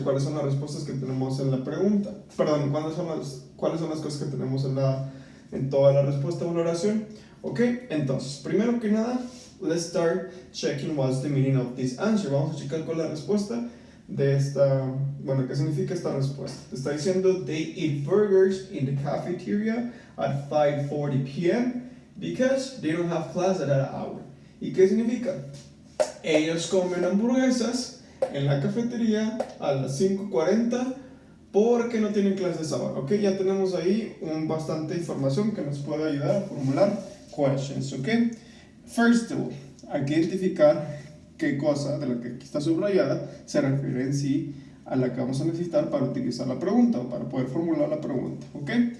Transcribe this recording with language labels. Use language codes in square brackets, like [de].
[es] ¿Cuáles son las respuestas que tenemos en la pregunta? Perdón, ¿cuáles son las cosas que tenemos en toda la respuesta de una oración? Ok, entonces, primero que nada, [en] let's start checking what's the meaning of this answer. [es] Vamos a checar con la respuesta de esta, ¿qué significa esta respuesta? Te está diciendo, [en] they eat burgers in the cafeteria at 5:40 p.m. because they don't have class at that hour. [es] ¿Y qué significa? Ellos comen hamburguesas en la cafetería a las 5:40 porque no tienen clases ahora, ¿ok? Ya tenemos ahí bastante información que nos puede ayudar a formular questions, ¿ok? [en] First of all, [es] hay que identificar qué cosa de la que aquí está subrayada se refiere en sí a la que vamos a necesitar para utilizar la pregunta o para poder formular la pregunta, ¿ok?